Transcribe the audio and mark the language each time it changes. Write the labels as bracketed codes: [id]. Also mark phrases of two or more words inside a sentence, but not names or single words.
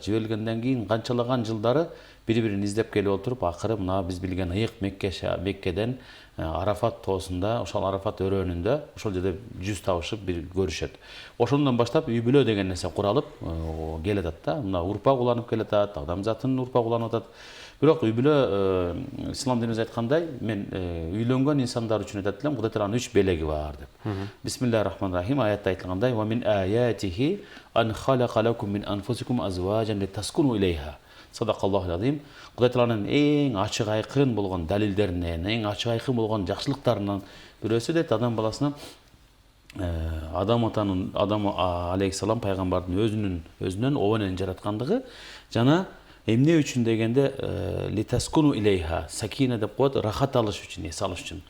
[ky] Жиберилгенден кийин канчалаган жылдары бири-бирин издеп келип отуруп, акыры мына биз билген ыйык Меккеден Арафат тоосунда, ошол Арафат өрөөнүндө, ошол жерде жүз табышып бир көрүшөт. Ошондон баштап үй бүлө деген нерсе куралып келатат да. Мына урпак уланып келатат, адамзаттын урпак уланып атат. Бирок үй бүлө ислам динибиз айткандай, мен үйлөнгөн инсандар үчүн айтат элем, Кудай Тааланын 3 белеги бар деп. [ar] بسم الله الرحمن الرحيم [ky] аятта айтылгандай: [ar] "ومن آياته أن خلق لكم من أنفسكم أزواجا لتسكنوا إليها." صدق الله العظيم. [ky] Кудай Тааланын эң ачык айкын болгон далилдеринен, эң ачык айкын болгон жакшылыктарынан бирөөсү дейт адам баласына адам алейхиссалам пайгамбардын өзүнөн оо энени жараткандыгы жана эмне үчүн дегенде [ar] لتسكنوا إليها, [ky] сакина деп коет, рахат алыш үчүн, эс алыш үчүн.